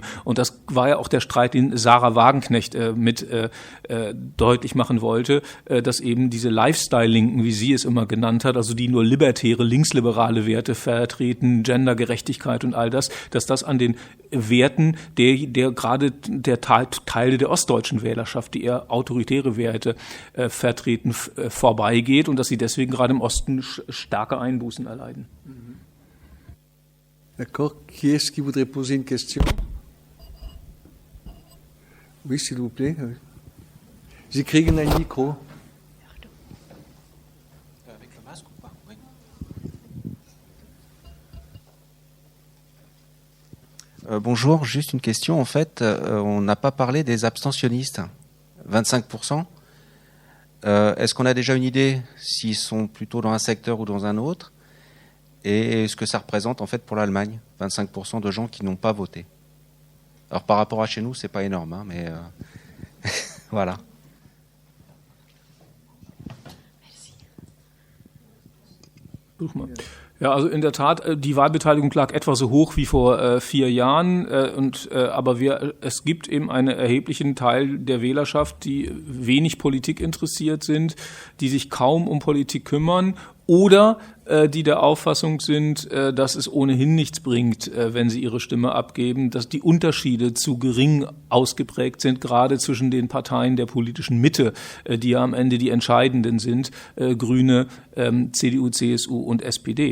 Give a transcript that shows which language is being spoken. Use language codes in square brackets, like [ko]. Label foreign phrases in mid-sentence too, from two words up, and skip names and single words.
[de] Und das war ja auch der Streit, den Sarah Wagenknecht mit deutlich machen wollte, dass eben diese Lifestyle-Linken, wie sie es immer genannt hat, also die nur libertäre, linksliberale Werte vertreten, Gendergerechtigkeit und all das, dass das an den Werten der gerade der Teile der ostdeutschen Wählerschaft, die eher autoritäre Werte vertreten, vorbeigeht und dass sie deswegen gerade im Osten starke Einbußen erleiden. [fr] D'accord. Qui est-ce qui voudrait poser une question? Oui, s'il vous plaît. [de] Sie kriegen ein Mikro. [fr] Bonjour, juste une question. En fait, on n'a pas parlé des abstentionnistes, 25%. Est-ce qu'on a déjà une idée s'ils sont plutôt dans un secteur ou dans un autre? Et ce que ça représente en fait pour l'Allemagne, 25% de gens qui n'ont pas voté. Alors par rapport à chez nous, c'est pas énorme, hein, mais voilà. [de] Ja, also in der Tat, die Wahlbeteiligung lag etwa so hoch wie vor 4 Jahren, aber es gibt eben einen erheblichen Teil der Wählerschaft, die wenig Politik interessiert sind, die sich kaum um Politik kümmern oder die der Auffassung sind, dass es ohnehin nichts bringt, wenn sie ihre Stimme abgeben, dass die Unterschiede zu gering ausgeprägt sind, gerade zwischen den Parteien der politischen Mitte, die ja am Ende die entscheidenden sind, Grüne, CDU, CSU und SPD.